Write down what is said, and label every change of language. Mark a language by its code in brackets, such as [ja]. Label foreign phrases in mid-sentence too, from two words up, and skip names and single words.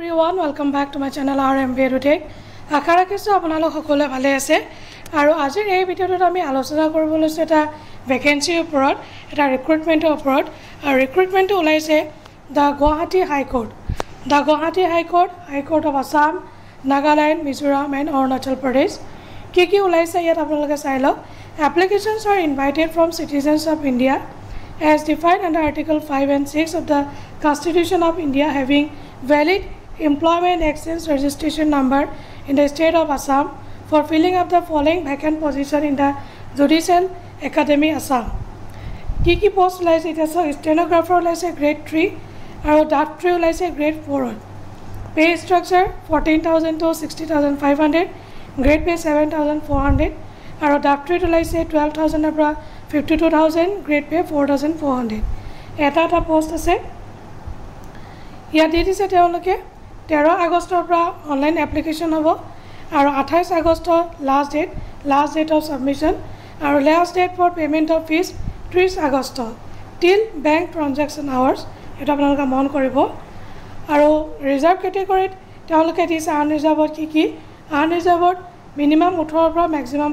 [en] everyone, welcome back to my channel RMBA Tech. [as] আশা ৰাখিছো আপোনালোক সকলোৱে ভালে আছে আৰু আজিৰ এই ভিডিঅ'টোত আমি আলোচনা কৰিব লৈছো এটা ভ্যাকেন্সিৰ ওপৰত এটা ৰিক্ৰুটমেন্টৰ ওপৰত আৰু ৰিক্ৰুটমেন্টটো ওলাইছে দা গুৱাহাটী হাই কোৰ্ট High Court of Assam, Nagaland, Mizoram and Arunachal Pradesh. কি ওলাইছে ইয়াত আপোনালোকে চাই লওক [en] Applications are invited from citizens of India as defined under Article 5 and 6 of the Constitution of India having valid employment exchange registration number in the state of Assam for filling up the following vacant position in the Judicial Academy Assam. [as] কি post ওলাইছে এটা stenographer ওলাইছে grade 3 আৰু draft 3 ওলাইছে grade 4 [en] pay structure 14,000 to 60,500 grade pay 7,400 [as] আৰু draft 3 ওলাইছে 12,000 পৰা 52,000 [en] grade pay 4,400 [as] এটা post আছে ইয়াত দি দিছে তেওঁলোকে 13 আগষ্টৰ পৰা [en] online application [as] হ'ব আৰু 28 আগষ্ট [en] last date of submission [as] আৰু [en] last date for payment of fees 30 August till bank transaction hours [as] এটা আপোনালোকে মন কৰিব আৰু [en] reserve category [as] তেওঁলোকে দিছে আনৰিজাৰ্ভড কি [en] unreserved minimum 18 [as] পৰা ম্যাক্সিমাম